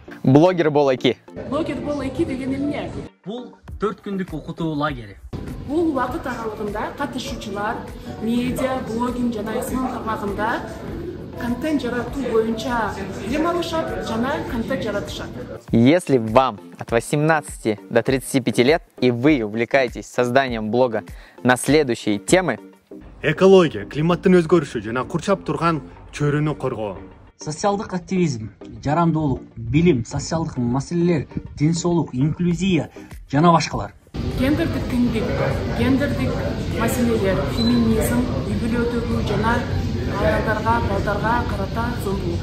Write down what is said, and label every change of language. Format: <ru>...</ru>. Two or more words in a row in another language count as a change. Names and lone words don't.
<ky>Блогер бол 2. Блогер бол 2 деген эмне? Бул 4 күндүк окутуу лагери. Бул убакыт аралыгында катышуучулар медиа, блогинг жана СМ тармагында контент жаратуу боюнча билим алышат жана контент жаратышат.</ky> <ru>Если вам от 18 до 35 лет и вы увлекаетесь созданием блога на следующие темы:</ru> <ky>экология, климаттын өзгөрүшү жана курчап турган чөйрөнү коргоо, Социалдык активизм, жарандуулук, билим, социалдык маселелер, ден соолук, инклюзия жана башкалар. Гендердик теңдик, гендердик маселелер, феминизм, үй бүлөдөгү жана аялдарга, балдарга карата зомбулук.</ky>